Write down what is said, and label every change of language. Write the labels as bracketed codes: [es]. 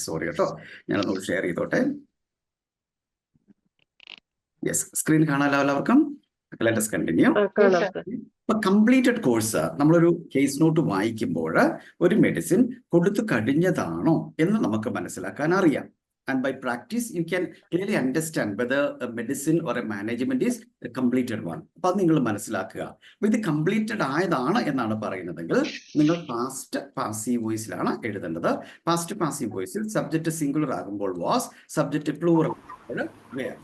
[ml] Sorry കേട്ടോ, ഞാനൊന്ന് share ചെയ്തോട്ടെ. യെസ്, സ്ക്രീൻ കാണാലോ എല്ലാവർക്കും? Let us continue. ഇപ്പൊ കംപ്ലീറ്റഡ് കോഴ്സ് നമ്മളൊരു കേസ് നോട്ട് വായിക്കുമ്പോൾ ഒരു മെഡിസിൻ കൊടുത്തു കഴിഞ്ഞതാണോ എന്ന് നമുക്ക് മനസ്സിലാക്കാൻ അറിയാം. [en] And by practice, you can clearly understand whether a medicine or a management is a completed one. [ml] അപ്പൊ അത് നിങ്ങൾ മനസ്സിലാക്കുക. അപ്പൊ ഇത് കംപ്ലീറ്റഡ് ആയതാണ് എന്നാണ് പറയുന്നതെങ്കിൽ നിങ്ങൾ പാസ്റ്റ് പാസീവ് വോയിസിലാണ് എഴുതേണ്ടത്. പാസ്റ്റ് പാസീവ് വോയിസിൽ സബ്ജക്ട് സിംഗുലർ ആകുമ്പോൾ വാസ്, സബ്ജക്ട് പ്ലൂറൽ വേർ.